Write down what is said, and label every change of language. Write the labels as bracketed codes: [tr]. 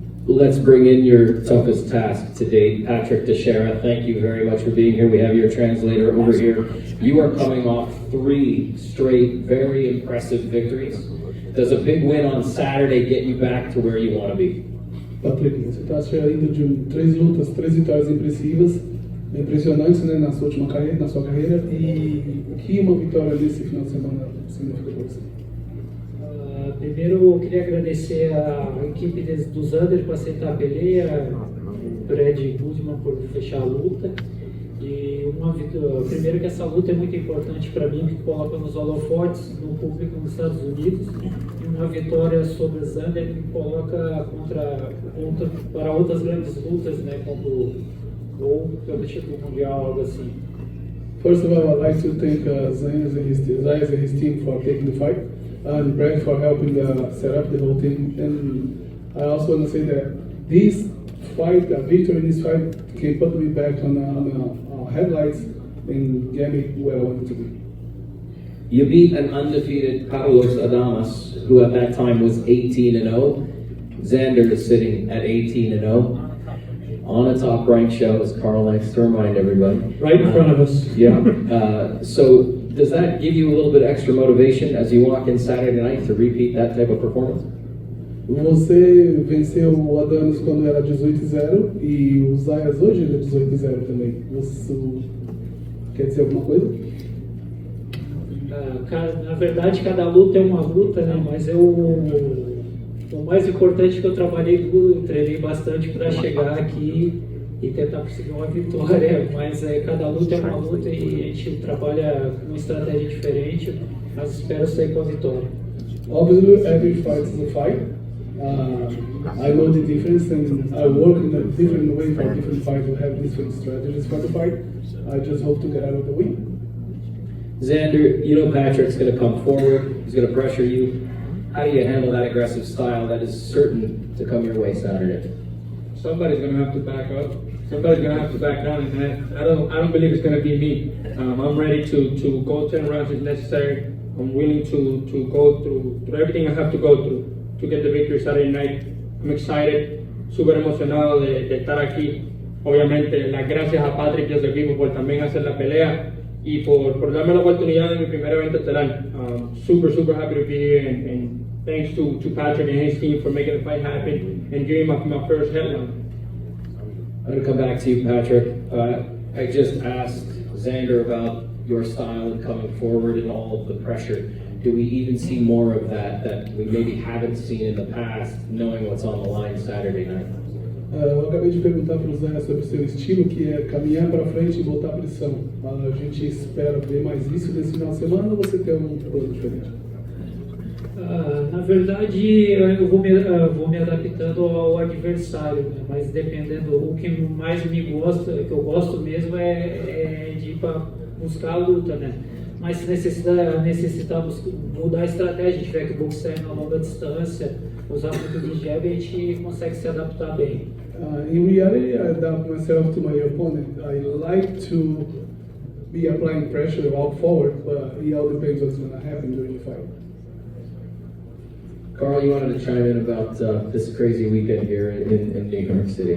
[en] Let's bring in your toughest task to date, Patrick Teixeira. Thank you very much for being here. We have your translator over here. You are coming off 3 straight, very impressive victories. Does a big win on Saturday get you back to where you want to be? [pt] Patrick, você está saindo de 3 lutas, 3 vitórias impressivas, impressionantes, né, na sua carreira, e o que uma vitória nesse final de semana significa para você? Primeiro, eu queria agradecer a equipe do Xander por aceitar a peleia, o Brad Goodman por fechar a luta, e uma vitória primeiro que essa luta é muito importante para mim, que coloca nos holofotes no público nos Estados Unidos, e uma vitória sobre Xander me coloca para outras grandes lutas, né, como ou pelo título mundial, algo assim. [en] First of all, I'd like to thank Zayas and his team for taking the fight, and Brad for helping set up the whole team. And I also want to say that this fight, a victory in this fight, can put me back on headlights and get me where I wanted to be. You beat an undefeated Carlos Adames, who at that time was 18-0. Xander is sitting at 18-0. On a top-ranked show, as Carl likes to remind everybody. Right in front of us. Yeah. So does that give you a little bit extra motivation as you walk in Saturday night to repeat that type of performance? [pt] Você venceu o Adames quando era 18-0 e o Zayas hoje ele é 18-0 também. Isso quer dizer alguma coisa? Na verdade, cada luta é uma luta, né? Mas o mais importante é que eu trabalhei duro, treinei bastante para chegar aqui e tentar conseguir uma vitória. Mas cada luta é uma luta e a gente trabalha com uma estratégia diferente, mas espero sair com a vitória. [en] Obviously, every fight is a fight. I know the difference and I work in a different way for different fights. We have different strategies for the fight. I just hope to get out of the win. Xander, you know Patrick's going to come forward. He's going to pressure you. How do you handle that aggressive style that is certain to come your way Saturday? Somebody's going to have to back up. Somebody's going to have to back down, and I don't believe it's going to be me. I'm ready to go 10 rounds if necessary. I'm willing to go through everything I have to go through to get the victory Saturday night. I'm excited, [es] súper emocionado de estar aquí. Obviamente, las gracias a Patrick y a su equipo por también hacer la pelea y por darme la oportunidad en mi primer evento estelar. [en] Super happy to be here, and thanks to Patrick and his team for making the fight happen and giving my first headline. I'm going to come back to you, Patrick. I just asked Xander about your style and coming forward and all of the pressure. Do we even see more of that we maybe haven't seen in the past, knowing what's on the line Saturday night? [pt] Eu acabei de perguntar para o Zé sobre o seu estilo, que é caminhar para frente e botar pressão. A gente espera ver mais isso nesse final de semana ou você tem um plano diferente? Na verdade, eu vou me adaptando ao adversário, né? Mas dependendo, o que mais me gosta, que eu gosto mesmo é de ir para buscar a luta, né? Mas se necessitarmos mudar a estratégia, tiver que boxear na longa distância, usar muito de jab, a gente consegue se adaptar bem. [en] In reality, I adapt myself to my opponent. I like to be applying pressure to walk forward, but it all depends what's going to happen during the fight. Carl, you wanted to chime in about this crazy weekend here in New York City.